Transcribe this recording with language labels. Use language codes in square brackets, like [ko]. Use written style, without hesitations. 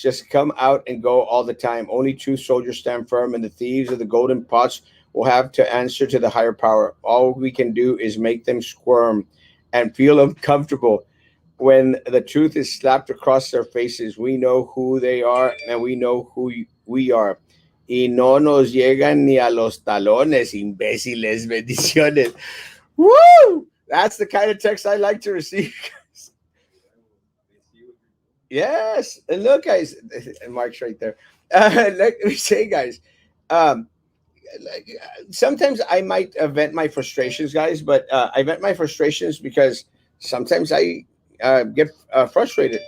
[en] Just come out and go all the time. Only true soldiers stand firm, and the thieves of the golden pots will have to answer to the higher power. All we can do is make them squirm and feel uncomfortable. When the truth is slapped across their faces, we know who they are and we know who we are. [es] Y no nos llegan ni a los talones, imbéciles, bendiciones. Woo! [en] That's the kind of text I like to receive. Yes. And look, guys, and Mark's right there. Let me say, guys, um, like, sometimes I might vent my frustrations, guys, but I vent my frustrations because sometimes I get frustrated.